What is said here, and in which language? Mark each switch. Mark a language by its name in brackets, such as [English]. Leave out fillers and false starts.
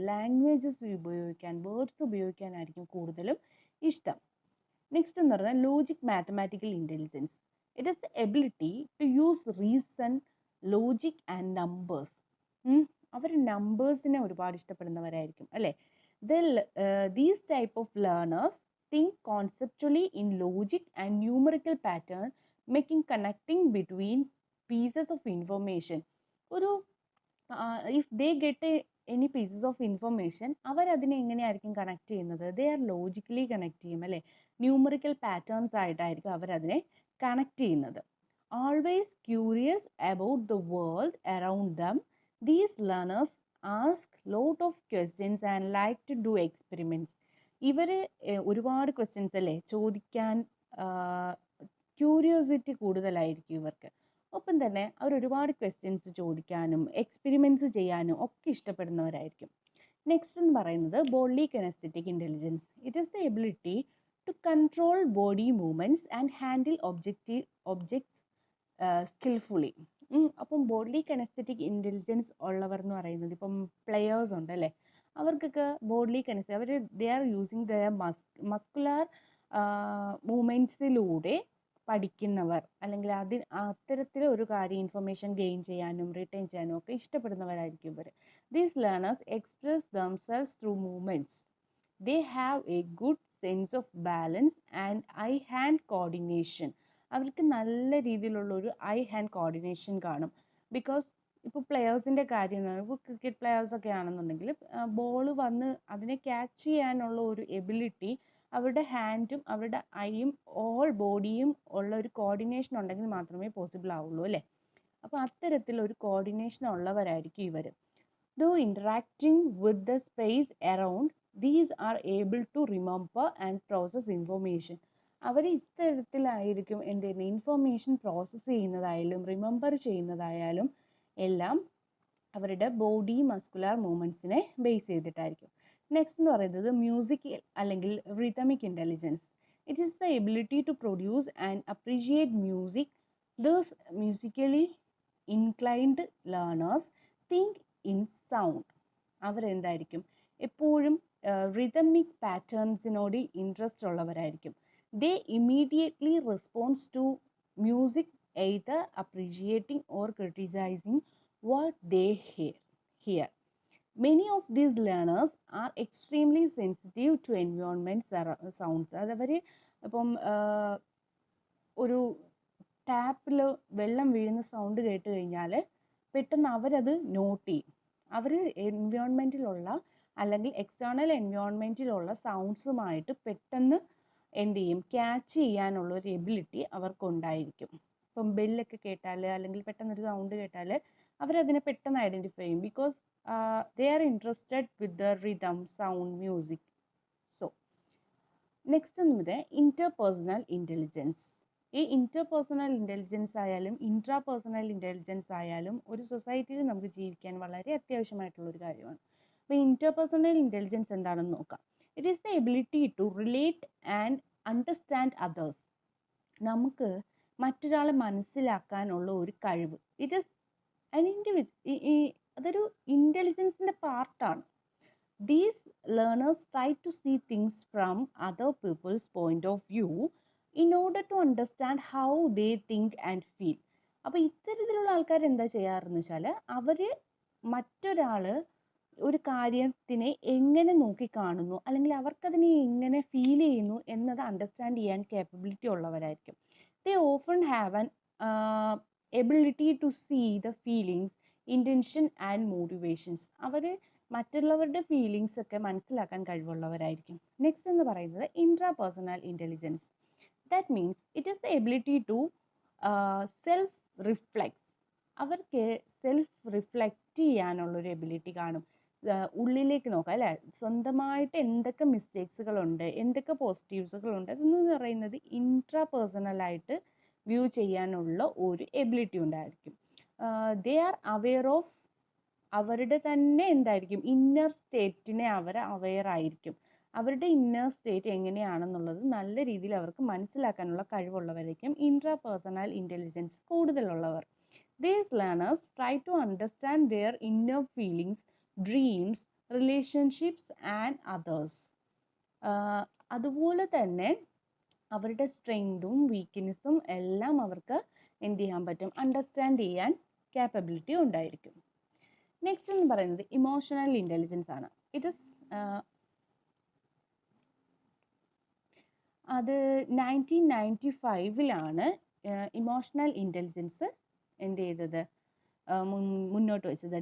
[Malayalam] Languages ഉപയോഗിക്കാൻ, words ഉപയോഗിക്കാനായിരിക്കും കൂടുതലും ഇഷ്ടം. [English] next [Malayalam] എന്ന് പറഞ്ഞാൽ [English] Logic mathematical intelligence. It is the ability to use reason, logic and numbers. [Malayalam] അവർ നമ്പേഴ്സിനെ ഒരുപാട് ഇഷ്ടപ്പെടുന്നവരായിരിക്കും അല്ലേ. [English] These type of learners think conceptually in logic and numerical pattern, making connecting between pieces of information. If they get any pieces of information, [Malayalam] അവർ അതിനെ എങ്ങനെയായിരിക്കും connect ചെയ്യുന്നത്? [English] they are [Malayalam] logically connect ചെയ്യും അല്ലേ. Numerical patterns ആയിട്ടായിരിക്കും അവരതിനെ connect ചെയ്യുന്നത്. [English] Always curious about the world around them, these learners ask lot of questions and like to do experiments. [Malayalam] ഇവർ ഒരുപാട് ക്വസ്റ്റ്യൻസ് അല്ലേ ചോദിക്കാൻ, ക്യൂരിയോസിറ്റി കൂടുതലായിരിക്കും ഇവർക്ക്. ഒപ്പം തന്നെ അവർ ഒരുപാട് ക്വസ്റ്റ്യൻസ് ചോദിക്കാനും എക്സ്പെരിമെൻറ്റ്സ് ചെയ്യാനും ഒക്കെ ഇഷ്ടപ്പെടുന്നവരായിരിക്കും. [English] next [Malayalam] എന്ന് പറയുന്നത് [English] Body kinaesthetic intelligence. It is the ability to control body movements and handle objects skilfully. [Malayalam] അപ്പം ബോഡി കിനസ്തെറ്റിക് ഇൻ്റലിജൻസ് ഉള്ളവർ എന്ന് പറയുന്നത് ഇപ്പം പ്ലെയേഴ്സ് ഉണ്ട് അല്ലേ, അവർക്കൊക്കെ body kinaesthetic our [English] they are using the [Malayalam] muscular മൂവ്മെൻറ്റ്സിലൂടെ പഠിക്കുന്നവർ, അല്ലെങ്കിൽ അത്തരത്തിൽ ഒരു കാര്യം ഇൻഫർമേഷൻ ഗെയിൻ ചെയ്യാനും റിട്ടേൺ ചെയ്യാനും ഒക്കെ ഇഷ്ടപ്പെടുന്നവരായിരിക്കും ഇവർ. [English] These learners express themselves through movements. They have a good sense of balance and eye-hand coordination. [Malayalam] അവർക്ക് നല്ല രീതിയിലുള്ള ഒരു ഐ ഹാൻഡ് കോർഡിനേഷൻ കാണും. ബിക്കോസ് ഇപ്പോൾ പ്ലെയേഴ്സിൻ്റെ കാര്യം എന്ന് പറയുമ്പോൾ ക്രിക്കറ്റ് പ്ലെയേഴ്സൊക്കെ ആണെന്നുണ്ടെങ്കിൽ ബോൾ വന്ന് അതിനെ ക്യാച്ച് ചെയ്യാനുള്ള ഒരു എബിലിറ്റി അവരുടെ ഹാൻഡും അവരുടെ ഐയും ഓൾ ബോഡിയും ഉള്ള ഒരു കോർഡിനേഷൻ ഉണ്ടെങ്കിൽ മാത്രമേ പോസിബിൾ ആവുള്ളൂ അല്ലേ. അപ്പോൾ അത്തരത്തിലൊരു കോർഡിനേഷൻ ഉള്ളവരായിരിക്കും ഇവർ. [English] Though interacting with the space around, these are able to remember and process information. [Malayalam] അവർ ഇത്തരത്തിലായിരിക്കും എന്ത് ചെയ്യുന്നത്, ഇൻഫർമേഷൻ പ്രോസസ്സ് ചെയ്യുന്നതായാലും റിമെമ്പർ ചെയ്യുന്നതായാലും എല്ലാം അവരുടെ ബോഡി മസ്കുലാർ മൂവ്മെൻറ്റ്സിനെ ബേസ് ചെയ്തിട്ടായിരിക്കും. നെക്സ്റ്റ് എന്ന് പറയുന്നത് മ്യൂസിക് അല്ലെങ്കിൽ rhythmic intelligence. [English] It is the ability to produce and appreciate music. Those musically inclined learners think in sound. [Malayalam] അവരെന്തായിരിക്കും എപ്പോഴും rhythmic പാറ്റേൺസിനോട് interest ഉള്ളവരായിരിക്കും. [English] They immediately response to music, either appreciating or criticising what they hear. Many of these learners are extremely sensitive to environment sounds. [Malayalam] അതവർ ഇപ്പം ഒരു ടാപ്പിൽ വെള്ളം വീഴുന്ന sound കേട്ട് കഴിഞ്ഞാൽ പെട്ടെന്ന് അവരത് നോട്ട് ചെയ്യും. അവർ എൻവയോൺമെൻറ്റിലുള്ള അല്ലെങ്കിൽ എക്സ്റ്റേണൽ എൻവയോൺമെൻറ്റിലുള്ള സൗണ്ട്സുമായിട്ട് പെട്ടെന്ന് എന്ത് ചെയ്യും, ക്യാച്ച് ചെയ്യാനുള്ള ഒരു എബിലിറ്റി അവർക്കുണ്ടായിരിക്കും. ഇപ്പം ബെല്ലൊക്കെ കേട്ടാൽ അല്ലെങ്കിൽ പെട്ടെന്നൊരു സൗണ്ട് കേട്ടാൽ അവരതിനെ പെട്ടെന്ന് ഐഡൻറ്റിഫൈ ചെയ്യും. [English] Because they are interested with the rhythm, sound, music. [Malayalam] So next എന്നത് ഇൻ്റർപേഴ്സണൽ ഇൻ്റലിജൻസ്. ഈ ഇൻ്റർപേഴ്സണൽ ഇൻ്റലിജൻസ് ആയാലും ഇൻട്രാപേഴ്സണൽ ഇൻ്റലിജൻസ് ആയാലും ഒരു സൊസൈറ്റിയിൽ നമുക്ക് ജീവിക്കാൻ വളരെ അത്യാവശ്യമായിട്ടുള്ളൊരു കാര്യമാണ്. അപ്പോൾ ഇൻ്റർപേഴ്സണൽ ഇൻ്റലിജൻസ് എന്താണെന്ന് നോക്കാം. [English] It is the ability to relate and understand others. [Malayalam] നമുക്ക് മറ്റൊരാളെ മനസ്സിലാക്കാനുള്ള ഒരു കഴിവ്. [English] it is an [Malayalam] അതൊരു ഇൻ്റലിജൻസിൻ്റെ പാർട്ടാണ്. [English] These learners try to see things from other people's point of view in order to understand how they think and feel. [Malayalam] അപ്പോൾ ഇത്തരത്തിലുള്ള ആൾക്കാർ എന്താ ചെയ്യാറെന്ന് വെച്ചാൽ അവർ മറ്റൊരാൾ ഒരു കാര്യത്തിനെ എങ്ങനെ നോക്കിക്കാണുന്നു അല്ലെങ്കിൽ അവർക്കതിനെ എങ്ങനെ ഫീൽ ചെയ്യുന്നു എന്നത് അണ്ടർസ്റ്റാൻഡ് ചെയ്യാൻ capability ഉള്ളവരായിരിക്കും. [English] They often have an ability to see the feelings, intention and motivations. [Malayalam] അവർ മറ്റുള്ളവരുടെ ഫീലിങ്സ് ഒക്കെ മനസ്സിലാക്കാൻ കഴിവുള്ളവരായിരിക്കും. [English] next [Malayalam] എന്ന് പറയുന്നത് [English] Intrapersonal intelligence. That means it is the ability to self reflect. [Malayalam] അവർക്ക് സെൽഫ് റിഫ്ലെക്റ്റ് ചെയ്യാനുള്ളൊരു എബിലിറ്റി കാണും. ഉള്ളിലേക്ക് നോക്കാം അല്ലേ, സ്വന്തമായിട്ട് എന്തൊക്കെ മിസ്റ്റേക്സുകളുണ്ട്, എന്തൊക്കെ പോസിറ്റീവ്സുകളുണ്ട്, അതെന്ന് പറയുന്നത് ഇൻട്രാപേഴ്സണലായിട്ട് വ്യൂ ചെയ്യാനുള്ള ഒരു എബിലിറ്റി ഉണ്ടായിരിക്കും. [English] they are aware of [Malayalam] അവരുടെ തന്നെ എന്തായിരിക്കും ഇന്നർ സ്റ്റേറ്റിനെ അവർ അവെയർ ആയിരിക്കും. അവരുടെ ഇന്നർ സ്റ്റേറ്റ് എങ്ങനെയാണെന്നുള്ളത് നല്ല രീതിയിൽ അവർക്ക് മനസ്സിലാക്കാനുള്ള കഴിവുള്ളവരായിരിക്കും intrapersonal intelligence കൂടുതലുള്ളവർ. [English] These learners try to understand their inner feelings, dreams, relationships and others. [Malayalam] അതുപോലെ തന്നെ അവരുടെ സ്ട്രെങ്തും വീക്ക്നെസ്സും എല്ലാം അവർക്ക് എന്ത് ചെയ്യാൻ പറ്റും, അണ്ടർസ്റ്റാൻഡ് ചെയ്യാൻ ക്യാപ്പബിലിറ്റി ഉണ്ടായിരിക്കും. നെക്സ്റ്റ് എന്ന് പറയുന്നത് ഇമോഷണൽ ഇൻ്റലിജൻസ് ആണ്. ഇത് അത് 1995 ഇമോഷണൽ ഇൻ്റലിജൻസ് എന്ത് ചെയ്തത്, മുന്നോട്ട് വെച്ചത്.